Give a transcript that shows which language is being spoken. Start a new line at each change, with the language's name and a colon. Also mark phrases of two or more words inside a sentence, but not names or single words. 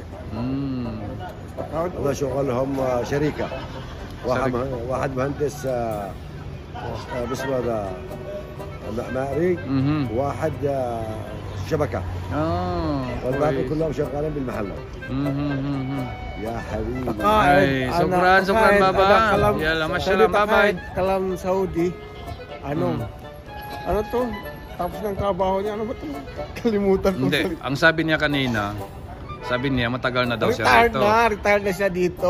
Arabic: هذا شغلهم شركة. واحد مهندس باسمه هذا معماري. واحد شبكة. والباقي كلهم شغالين بالمحلات. يا حبيبي. آي، شكرا بابا. يلا، ما شاء الله بابا. كلام سعودي.
Filipino: Ano? Ano to? Tapos ng trabaho niya, ano ba ito? Kalimutan ko. Hindi, ang sabi niya kanina, sabi niya matagal na daw siya rito. Retired na siya dito.